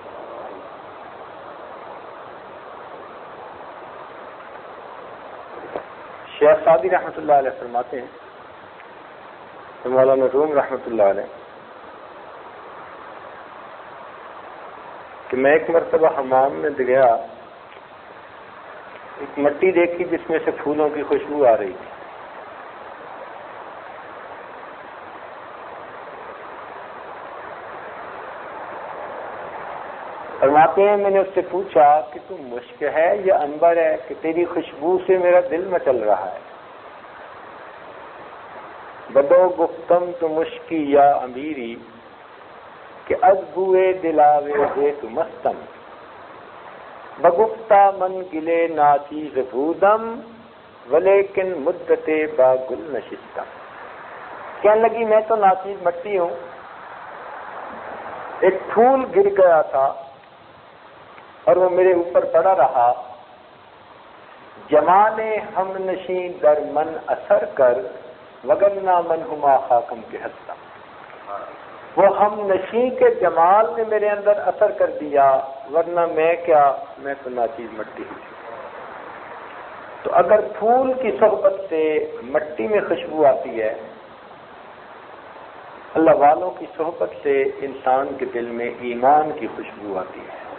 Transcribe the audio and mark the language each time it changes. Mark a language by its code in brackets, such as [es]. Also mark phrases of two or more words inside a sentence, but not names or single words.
[ur] شیخ سعدی رحمۃ اللہ علیہ فرماتے ہیں کہ مولانا روم رحمۃ اللہ علیہ کہ میں ایک مرتبہ حمام میں گیا، ایک مٹی دیکھی جس میں سے پھولوں کی خوشبو آ رہی تھی. فرماتے ہیں میں نے اس سے پوچھا کہ تم مشک ہے یا عنبر ہے کہ تیری خوشبو سے میرا دل مچل رہا ہے. [fa] بدو گفتم تو مشکی یا امیری کہ از بوئے دلاوے دے تو مستم بگفتا من گلے ناچیز بودم ولیکن مدت با گل نشستم. [ur] کہنے لگی میں تو ناچیز مٹی ہوں، ایک پھول گر گیا تھا اور وہ میرے اوپر پڑا رہا. [fa] جمال ہم نشیں در من اثر کر وگرنا من ہما خاکم کے ہستم. [ur] وہ ہم نشیں کے جمال نے میرے اندر اثر کر دیا، ورنہ میں کیا، میں تو ناچیز مٹی ہوں. تو اگر پھول کی صحبت سے مٹی میں خوشبو آتی ہے، اللہ والوں کی صحبت سے انسان کے دل میں ایمان کی خوشبو آتی ہے.